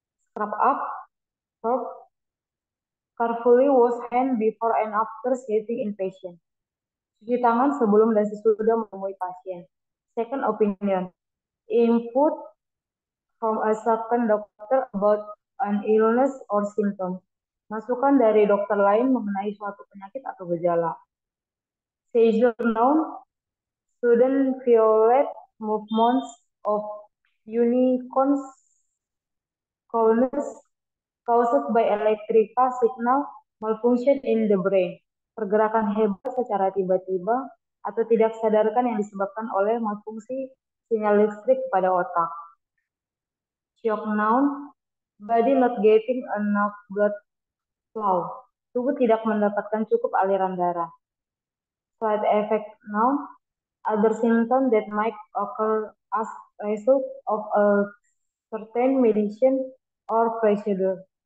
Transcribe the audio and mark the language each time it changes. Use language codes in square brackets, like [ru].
[en] Scrub up, verb. Carefully wash hand before and after shaving in patient. [id] Cuci tangan sebelum dan sesudah menemui pasien. Second opinion. [en] Input from a second doctor about an illness or symptom. [id] Masukan dari dokter lain mengenai suatu penyakit atau gejala. [en] Seizure, noun, sudden violent movements of unicorns caused by electrical signal malfunction in the brain. [id] Pergerakan hebat secara tiba-tiba atau tidak sadarkan yang disebabkan oleh malfungsi sinyal listrik pada otak. [en] Shock, noun, body not getting enough blood flow. [id] Tubuh tidak mendapatkan cukup aliran darah. [en] Side effect, noun, other symptoms that might occur as a result of a certain medicine or procedure.